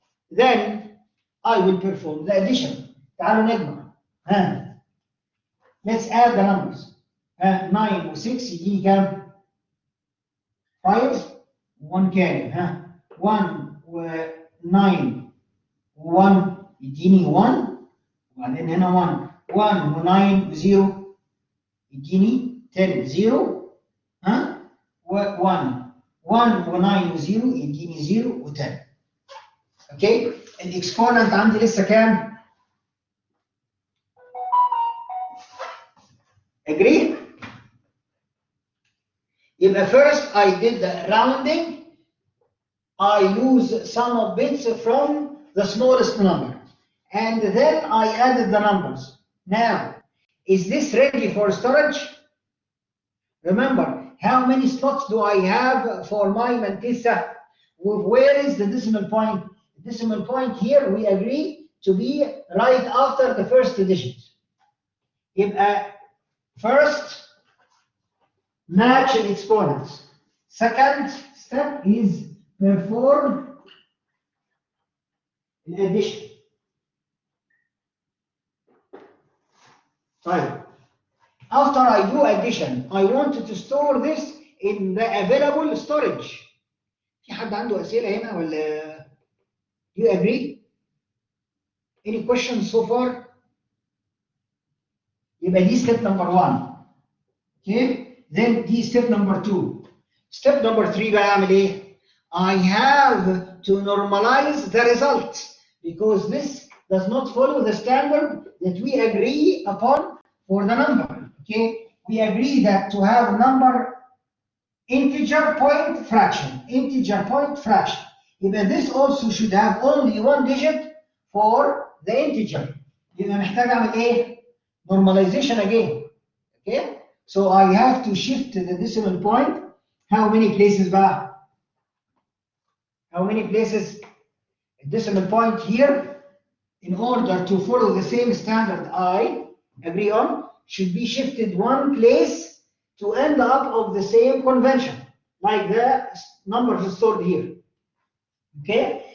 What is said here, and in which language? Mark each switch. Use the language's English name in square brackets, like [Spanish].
[English] Then I will perform the addition. [Arabic] تعالوا نجمع. [English] Let's add the numbers. [Arabic] 9 و6 يديني كام؟ 5 و1 كام؟ 1 و9 و1 يديني 1 وبعدين هنا 1 و9 و0 يديني 10 0 و1 و9 و0 يديني 0 و10. اوكي الاكسبوننت عندي لسه كام؟ [English] agree؟ يبقى first I did the rounding. I use sum of bits from the smallest number and then I added the numbers. Now, is this ready for storage? Remember, how many slots do I have for my Mantissa? Where is the decimal point? The decimal point here we agree to be right after the first digit. يبقى first match the exponents. Second step is perform addition. Right. After I do addition, I wanted to store this in the available storage. [Arabic] في حد عنده أسئلة هنا ولا؟ [English] Do you agree? Any questions so far? يبقى دي step number 1. Okay? Then دي step number 2. Step number 3 [Arabic] بقى أعمل إيه؟ [English] I have to normalize the result because this does not follow the standard that we agree upon for the number. Okay, we agree that to have number integer point fraction, integer point fraction. Even this also should have only one digit for the integer. [Arabic] يبقى محتاج أعمل إيه؟ [English] Normalization again. Okay, so I have to shift the decimal point. How many places بقى? How many places? A decimal point here, in order to follow the same standard I agree on, should be shifted one place to end up of the same convention, like the numbers stored here. Okay?